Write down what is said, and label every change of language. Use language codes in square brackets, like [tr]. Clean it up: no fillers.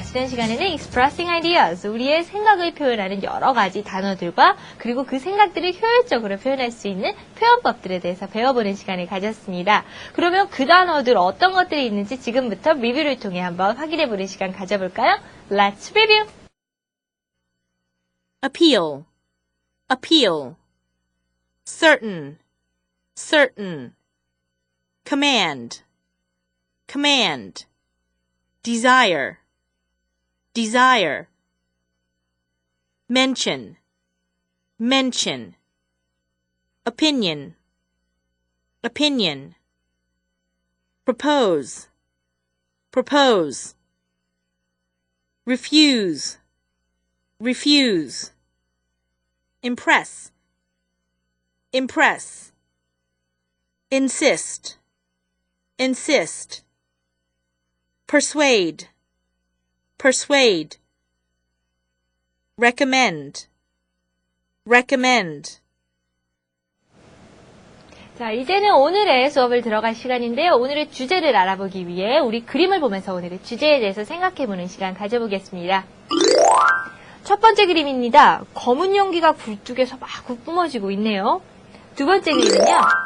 [ko] 지난 시간에는 [en] expressing ideas, [ko] 우리의 생각을 표현하는 여러 가지 단어들과 그리고 그 생각들을 효율적으로 표현할 수 있는 표현법들에 대해서 배워보는 시간을 가졌습니다. 그러면 그 단어들 어떤 것들이 있는지 지금부터 리뷰를 통해 한번 확인해보는 시간 가져볼까요? [en] Let's review! appeal, appeal, certain, certain, command, command, desire, desire, mention, mention, opinion, opinion, propose, propose, refuse, refuse, impress, impress, insist, insist, persuade, persuade, recommend, recommend. [ko] 자, 이제는 오늘의 수업을 들어갈 시간인데요. 오늘의 주제를 알아보기 위해 우리 그림을 보면서 오늘의 주제에 대해서 생각해보는 시간 가져보겠습니다. 첫 번째 그림입니다. 검은 연기가 굴뚝에서 마구 뿜어지고 있네요. 두 번째 그림은요.